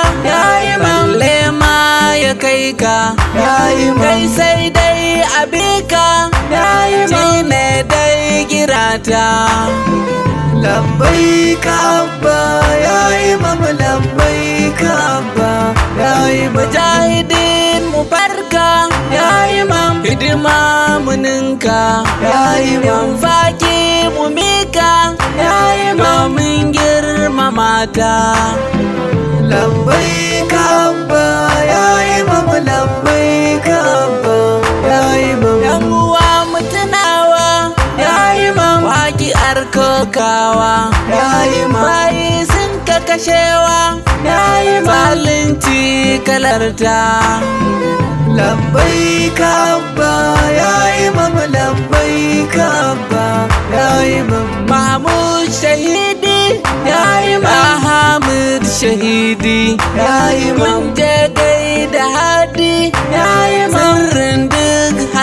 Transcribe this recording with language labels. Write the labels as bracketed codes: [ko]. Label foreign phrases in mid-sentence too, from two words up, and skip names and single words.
[ha] ya Imam. Balle ma ya kai ka, Ya Imam. kai sai dai a bi ka, ya Imam. Shi ne dai girata. [ar] لبيك أبا يا إمام، لبيك أبا يا إمام. [ha] Mujahidin mu barka, ya Imam. Hidima mu ninka, Ya Imam. Infaki mu mika, ya Imam. Domin girmama ta. [ar] لبيك أبا يا إمام، لبيك أبا يا إمام. [ha] Yan uwa mu tunawa, ya Imam. Waƙi'ar kokawa, Ya Imam. bayi sun ka kashewa, ya Imam. Zalunci kalarta. [ar] لبيك أبا يا إمام، لبيك أبا يا إمام. [ha] Mahmud Shahidi, ya Imam. Ahmad Shahidi, Ya Imam. Mun je gai da Hadi, ya Imam. Sirrin duk